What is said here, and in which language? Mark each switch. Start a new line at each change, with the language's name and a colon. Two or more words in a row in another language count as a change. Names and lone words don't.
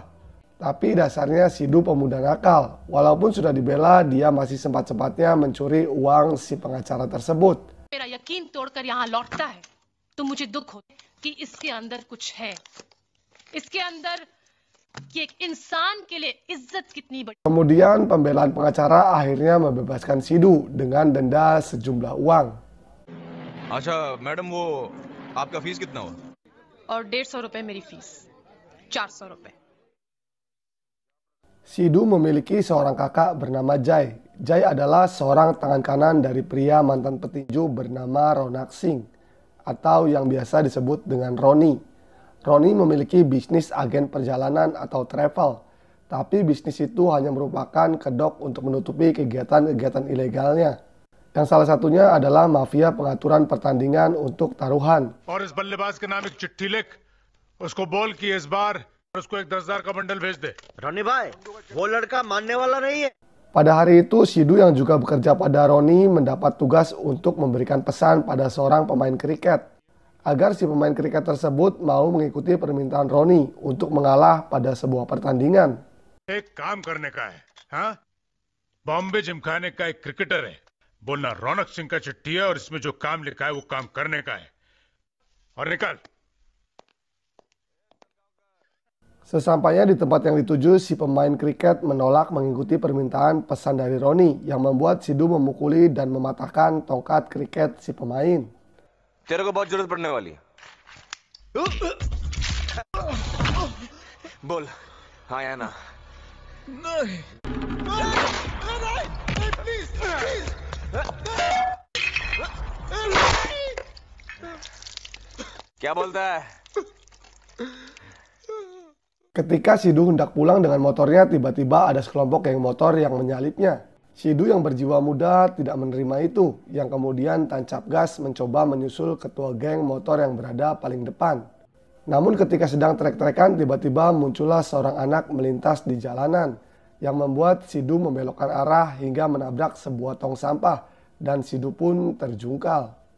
Indonesian: Tapi dasarnya Sidhu pemuda nakal. Walaupun sudah dibela, dia masih sempat-sempatnya mencuri uang si pengacara tersebut. Kemudian pembelaan pengacara akhirnya membebaskan Sidhu dengan denda sejumlah uang.
Hindi: अच्छा मैडम वो आपका फीस कितना हुआ? और 150 रुपए मेरी फीस, 400 रुपए.
Indonesian: Sidhu memiliki seorang kakak bernama Jai. Jai adalah seorang tangan kanan dari pria mantan petinju bernama Ronak Singh atau yang biasa disebut dengan Roni. Roni memiliki bisnis agen perjalanan atau travel, tapi bisnis itu hanya merupakan kedok untuk menutupi kegiatan-kegiatan ilegalnya. Yang salah satunya adalah mafia pengaturan pertandingan untuk taruhan.
Hindi: और इस बल्लेबाज के नाम एक चिट्ठी लिख, उसको बोल कि इस बार उसको एक 10,000 का बंडल भेज दे. रोनी भाई, वो लड़का मानने वाला नहीं है.
Indonesian: Pada hari itu, Sidhu yang juga bekerja pada Roni mendapat tugas untuk memberikan pesan pada seorang pemain kriket agar si pemain kriket tersebut mau mengikuti permintaan Roni untuk mengalah pada sebuah pertandingan.
Hindi: एक काम करने का है, हाँ? बॉम्बे जिमखाने का एक क्रिकेटर है. बोलना रौनक सिंह का चिट्ठी है और इसमें जो काम लिखा है वो काम करने का है. और निकाल.
Indonesian: Sesampainya di tempat yang dituju, si pemain kriket menolak mengikuti permintaan pesan dari Roni yang membuat Sidhu memukuli dan mematahkan tongkat kriket si pemain.
Hindi: तेरे को बहुत जरूरत पड़ने वाली है. बोल, हाँ या ना? नहीं.
English: Please, please.
Hindi: क्या बोलता है?
Indonesian: Ketika Sidhu hendak pulang dengan motornya, tiba-tiba ada sekelompok geng motor yang menyalipnya. Sidhu yang berjiwa muda tidak menerima itu, yang kemudian tancap gas mencoba menyusul ketua geng motor yang berada paling depan. Namun ketika sedang trek-trekan, tiba-tiba muncullah seorang anak melintas di jalanan, yang membuat Sidhu membelokkan arah hingga menabrak sebuah tong sampah, dan Sidhu pun terjungkal.